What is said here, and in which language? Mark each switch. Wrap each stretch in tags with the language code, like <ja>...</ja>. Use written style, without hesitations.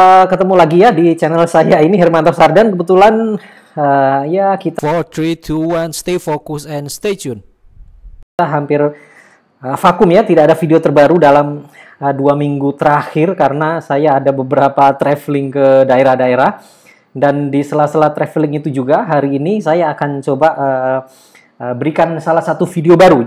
<id>Ketemu lagi ya di channel saya ini Hermanto Sardan. Kebetulan ya kita</id> <en>4, 3, 2, 1, stay focused and stay tuned.</en> <id>hampir vakum ya, tidak ada video terbaru dalam 2 minggu terakhir karena saya ada beberapa traveling ke daerah-daerah. Dan di sela-sela traveling itu juga hari ini saya akan coba berikan salah satu video baru.</id>